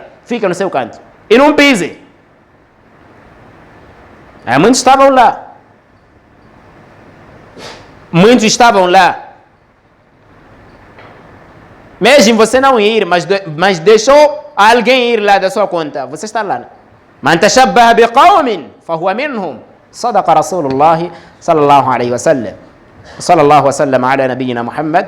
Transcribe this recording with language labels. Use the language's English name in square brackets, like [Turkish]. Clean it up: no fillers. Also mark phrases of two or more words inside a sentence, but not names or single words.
[Portuguese] Fica no seu canto. E não pise. Muitos estavam lá. Muitos estavam lá. Mesmo você não ir, mas deixou alguém ir lá da sua conta. Você está lá. [Arabic] من تشبه بقوم فهو منهم. صدق رسول الله صلى الله عليه وسلم. صلى الله وسلم على نبينا محمد.